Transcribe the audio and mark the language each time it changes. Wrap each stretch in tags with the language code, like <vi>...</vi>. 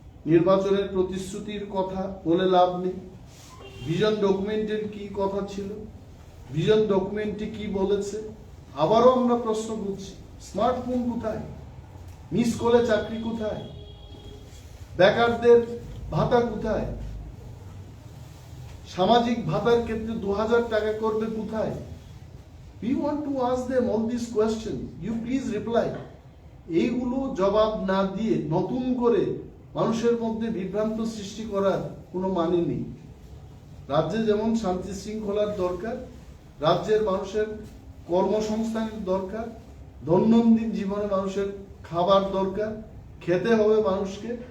<bn>নির্বাচনের প্রতিশ্রুতির কথা বলে লাভ নেই। ভিশন ডকুমেন্টের কি কথা ছিল, ভিশন ডকুমেন্টে কি বলেছে, আবারও আমরা প্রশ্ন করছি, স্মার্টফোন কোথায়, মিস কলে চাকরি কোথায়, বেকারদের ভাতা কোথায়, সামাজিক ভাতার ক্ষেত্রে ২০০০ টাকা করবে কোথায়?</bn> <en>We want to ask them all these questions. You please reply.</en> <bn>এইগুলো জবাব না দিয়ে নতুন করে মানুষের মধ্যে বিভ্রান্ত সৃষ্টি করার কোনো মানে নেই। রাজ্যে যেমন শান্তি শৃঙ্খলার দরকার, রাজ্যের মানুষের কর্মসংস্থানের দরকার, দৈনন্দিন জীবনে মানুষের খাবার দরকার, খেতে হবে মানুষকে।</bn>